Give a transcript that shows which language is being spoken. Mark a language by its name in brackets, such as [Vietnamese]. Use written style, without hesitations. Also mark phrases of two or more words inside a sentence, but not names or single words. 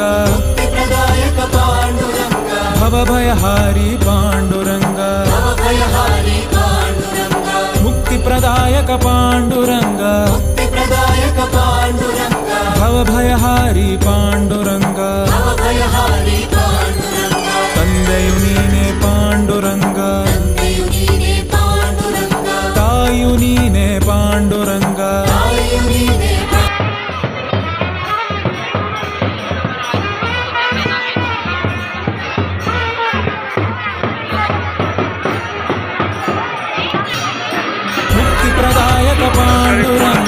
[Marathi] मुक्तिप्रदायक पांडुरंग भवभयहारी पांडुरंग भवभयहारी पांडुरंग मुक्तिप्रदायक पांडुरंग मुक्तिप्रदायक पांडुरंग भवभयहारी पांडुरंग भवभयहारी पांडुरंग [Kannada] ತಂದೆಯು ನೀನೆ ಪಾಂಡುರಂಗ ತಂದೆಯು ನೀನೇ ಪಾಂಡುರಂಗ ತಾಯಿಯು ನೀನೆ ಪಾಂಡುರಂಗ ತಾಯಿಯು ನೀನೇ ಮುಕ್ತಿಪ್ರದಾಯಕ ಪಾಂಡುರಂಗ